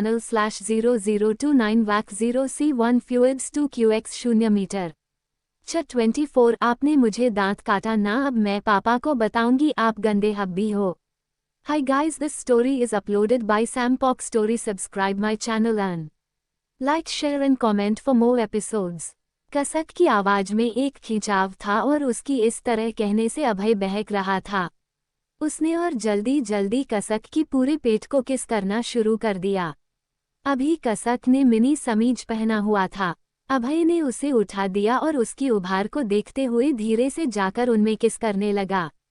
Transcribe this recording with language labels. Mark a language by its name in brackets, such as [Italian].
[Hindi] https://whatsapp.com/channel/0029vac0c1 fluids 2qx 0 metre. 24 आपने मुझे दांत काटा ना, अब मैं पापा को बताऊंगी आप गंदे हब्बी हो। [English] Hi guys, this story is uploaded by Sampok Story. Subscribe my channel and like, share and comment for more episodes. [Hindi] कसक की आवाज में एक खिंचाव था और उसकी इस तरह कहने से अभय बहक रहा था। उसने और जल्दी जल्दी कसक की पूरे पेट को किस करना शुरू कर दिया। अभी कसक ने मिनी समीज पहना हुआ था। अभय ने उसे उठा दिया और उसकी उभार को देखते हुए धीरे से जाकर उनमें किस करने लगा।